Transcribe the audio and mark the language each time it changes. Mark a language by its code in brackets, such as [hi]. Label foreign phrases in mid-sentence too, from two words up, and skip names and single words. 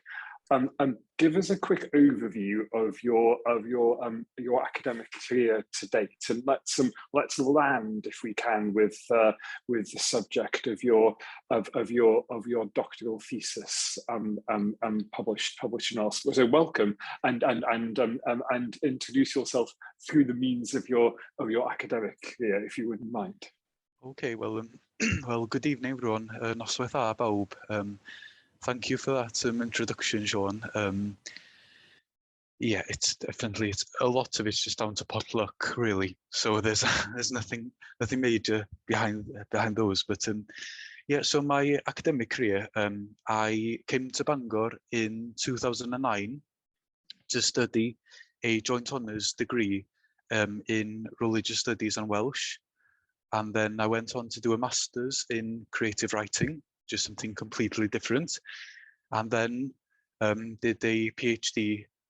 [en] Give us a quick overview of your academic career to date, and let's land, if we can, with the subject of your doctoral thesis published in our school. So welcome, and introduce yourself through the means of your academic career, if you wouldn't mind. Okay, well, well, good evening, everyone. [cy] Noswaith dda bawb. [en] Thank you for that introduction, Sean. Yeah, it's a lot of it's just down to potluck, really. So there's nothing major behind those. But yeah, so my academic career, I came to Bangor in 2009 to study a joint honours degree in religious studies and Welsh, and then I went on to do a master's in creative writing, just something completely different, and then did a PhD